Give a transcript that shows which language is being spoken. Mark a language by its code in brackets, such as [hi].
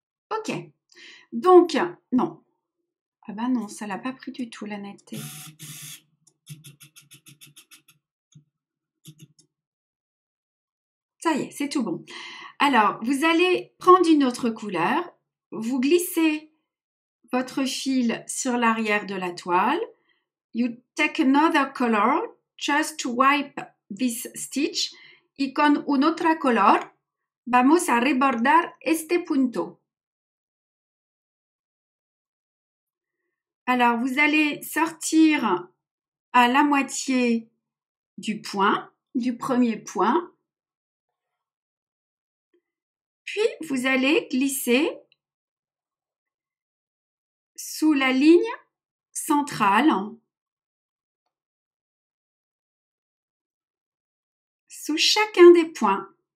[fr] Ok. Donc, non. Ah ben non, ça l'a pas pris du tout, la netteté. Ça y est, c'est tout bon. Alors, vous allez prendre une autre couleur. Vous glissez votre fil sur l'arrière de la toile. [en] You take another color just to wipe this stitch. [es] Y con un otro color vamos a rebordar este punto. [fr] Alors, vous allez sortir à la moitié du point, du premier point. Puis, vous allez glisser sous la ligne centrale, sous chacun des points.